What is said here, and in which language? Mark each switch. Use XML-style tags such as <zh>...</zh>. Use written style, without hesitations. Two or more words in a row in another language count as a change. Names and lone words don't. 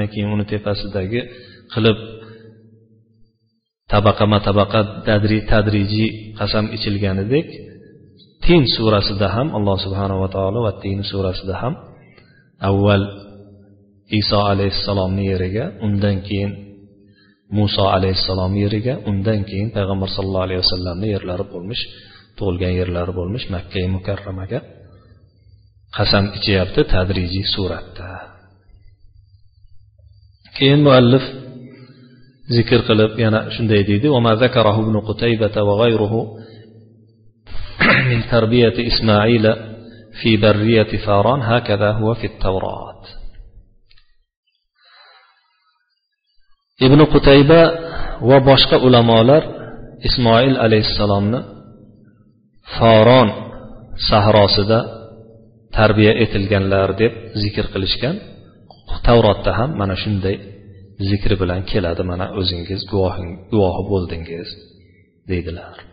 <uz>keyin uni tepasidagi qilib tabaqama-tabaqa tadrijiy qasam ichilganidek, Tin surasida ham Alloh subhanahu va taolo va Tin surasida ham avval Iso alayhissalomning yeriga, undan keyin Muso alayhissalom yeriga, undan keyin payg'ambar sollallohu alayhi vasallamning yerlari bo'lmish, tug'ilgan yerlari bo'lmish Makka mukarramaga qasam ichyapti tadrijiy suratda. Keyin muallif zikr qilib yana shunday deydi:</uz> <ar>"وما ذكره ابن قتيبة وغيره من تربية إسماعيل في برية فاران هكذا هو في التوراة."</ar> <uz>Ibn Qutayba va boshqa ulamolar Ismoil alayhissalomni Faron sahrosida tarbiya etilganlar deb zikr qilishgan. Tavrotda ham mana shunday zikri bilan keladi, mana o'zingiz guvohi bo'ldingiz deydilar.</uz>